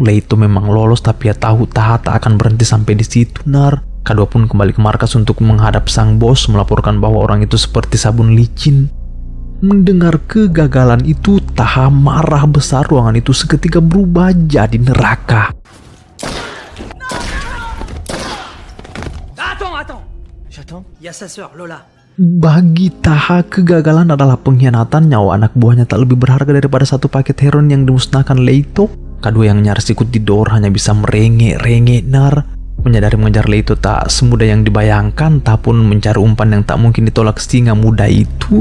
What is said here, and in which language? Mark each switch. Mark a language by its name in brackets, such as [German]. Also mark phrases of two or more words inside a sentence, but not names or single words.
[Indonesian] Leito memang lolos tapi ia tahu Taha tak akan berhenti sampai di situ. Kedua pun kembali ke markas untuk menghadap sang bos, melaporkan bahwa orang itu seperti sabun licin. Mendengar kegagalan itu, Taha marah besar. Ruangan itu seketika berubah jadi neraka. [French] Attends! J'attends. Il y a sa sœur, Lola. [Indonesian] Bagi Taha, kegagalan adalah pengkhianatan. Nyawa anak buahnya tak lebih berharga daripada satu paket heroin yang dimusnahkan Leito. Kedua yang nyaris ikut didor hanya bisa merengek-rengek. Menyadari mengejar Leito tak semudah yang dibayangkan, Taha pun mencari umpan yang tak mungkin ditolak singa muda itu.